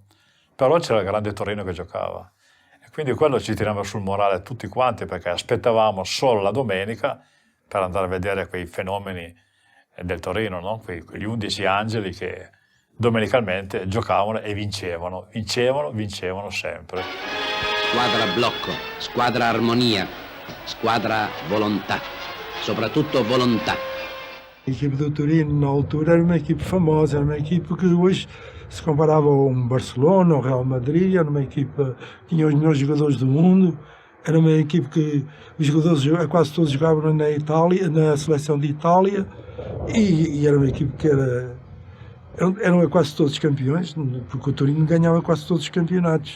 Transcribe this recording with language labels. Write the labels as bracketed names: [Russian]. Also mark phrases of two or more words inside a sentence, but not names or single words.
[Italian] Però c'era il grande Torino che giocava. E quindi quello ci tirava sul morale tutti quanti perché aspettavamo solo la domenica per andare a vedere quei fenomeni del Torino, no? Quegli 11 angeli che domenicalmente giocavano e vincevano sempre. Squadra blocco, squadra armonia, squadra volontà, soprattutto volontà. [Portuguese] A equipe do Torino na altura era uma equipe famosa, era uma equipe que hoje se comparava a um Barcelona, ao Real Madrid, era uma equipe que tinha os melhores jogadores do mundo, era uma equipe que os jogadores quase todos jogavam na Itália, na seleção de Itália, e era uma equipe que eram quase todos campeões, porque o Torino ganhava quase todos os campeonatos.